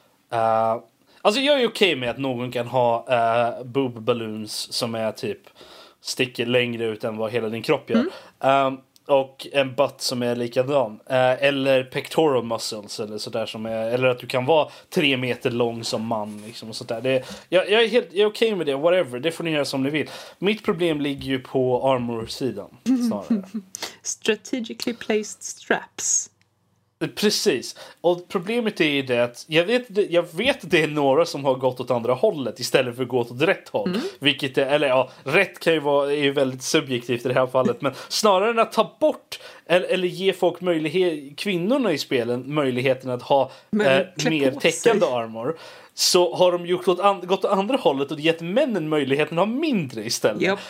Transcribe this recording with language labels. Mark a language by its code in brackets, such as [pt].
[sv] alltså jag är okej med att någon kan ha boob balloons som är typ sticker längre ut än vad hela din kropp gör. Och en butt som är likadan. Eller pectoral muscles eller sådär som är... Eller att du kan vara 3 meter lång som man liksom och sådär. Jag är helt okej med det, whatever. Det får ni göra som ni vill. Mitt problem ligger ju på armor-sidan snarare. [en] Strategically placed straps. [sv] Precis. Och problemet är ju det att... Jag vet att det är några som har gått åt andra hållet istället för att gå åt rätt håll. Vilket är, eller ja, rätt kan ju vara, är ju väldigt subjektivt i det här fallet. Men snarare än att ta bort eller ge folk möjlighet, kvinnorna i spelen, möjligheten att ha mer täckande armor, så har de gjort gått åt andra hållet och gett männen möjligheten att ha mindre istället. Yep.